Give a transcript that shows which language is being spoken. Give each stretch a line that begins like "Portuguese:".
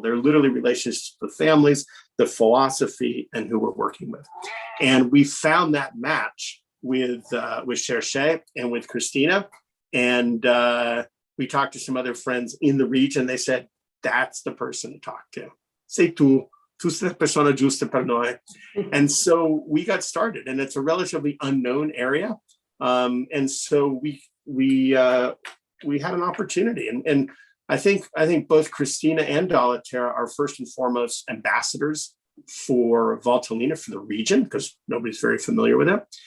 English: They're literally relationships with families, the philosophy, and who we're working with. And we found that match with Scerscé and with Cristina. And we talked to some other friends in the region. They said, that's the person to talk to.
Italian: Sei tu sei la persona giusta per noi.
English: And so we got started, and it's a relatively unknown area. And so we had an opportunity. And I think both Cristina and Dalla Terra are first and foremost ambassadors for Valtellina, for the region, because nobody's very familiar with it.